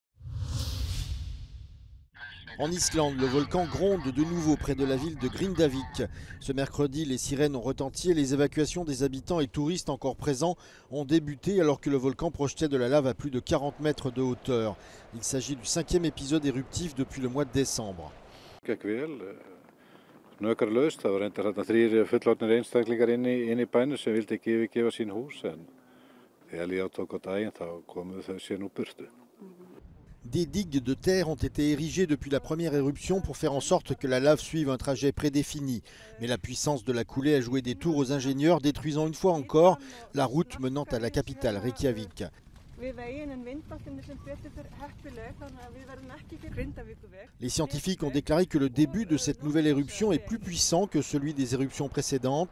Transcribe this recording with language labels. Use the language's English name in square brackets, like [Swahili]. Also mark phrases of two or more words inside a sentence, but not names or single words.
[French] En Islande, le volcan gronde de nouveau près de la ville de Grindavik. Ce mercredi, les sirènes ont retenti et les évacuations des habitants et touristes encore présents ont débuté alors que le volcan projetait de la lave à plus de 40 mètres de hauteur. Il s'agit du 5e épisode éruptif depuis le mois de décembre. [Icelandic] Gekk vel, hnökralaust. Það var reyndar þarna 3 fullorðnir einstaklingar inni í bænum sem vildi ekki yfirgefa sín hús en þegar líða tók á daginn þá komu þau sér nú burtu. [French] Des digues de terre ont été érigées depuis la première éruption pour faire en sorte que la lave suive un trajet prédéfini. Mais la puissance de la coulée a joué des tours aux ingénieurs, détruisant une fois encore la route menant à la capitale, Reykjavik. Les scientifiques ont déclaré que le début de cette nouvelle éruption est plus puissant que celui des éruptions précédentes.